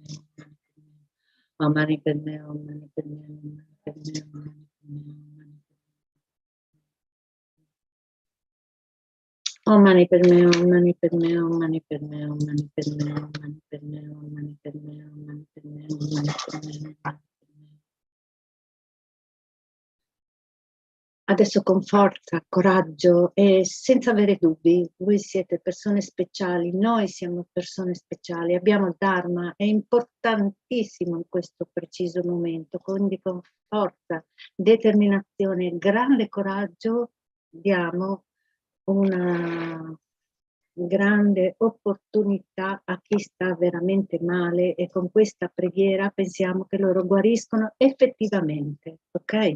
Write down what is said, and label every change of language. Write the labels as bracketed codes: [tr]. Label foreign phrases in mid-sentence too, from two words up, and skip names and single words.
[sa] Om Mani Padme, Om Mani Padme, Om Mani Padme, Om Mani Padme. Om Mani Padme, Om Mani Padme, Om Mani Padme, Om Mani Padme, Om Mani Padme, Om Mani Padme, Om Mani Padme, Om Mani Padme. [it] Adesso con forza, coraggio e senza avere dubbi, voi siete persone speciali, noi siamo persone speciali, abbiamo il Dharma, è importantissimo in questo preciso momento, quindi con forza, determinazione e grande coraggio diamo una grande opportunità a chi sta veramente male e con questa preghiera pensiamo che loro guariscono effettivamente, ok?